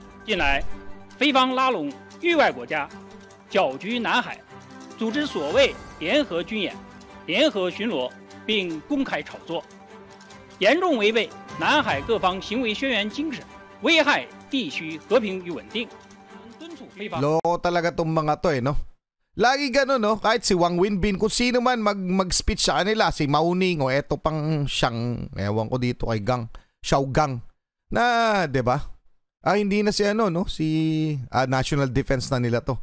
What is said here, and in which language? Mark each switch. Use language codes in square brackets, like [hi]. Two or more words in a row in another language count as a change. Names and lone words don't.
[zh] 近来，菲方拉拢域外国家，搅局南海，组织所谓联合军演、联合巡逻，并公开炒作，严重违背南海各方行为宣言精神，危害地区和平与稳定。敦促菲方。 [tl] Loko talaga tong mga to no? Lagi gano'n no? Kahit si Wang Wenbin, kung sino man mag-speech sa kanila, si Mauning o eto pang siyang, ewan ko dito kay Xiaogang, na, 'di ba? Hindi na si si National Defense na nila to.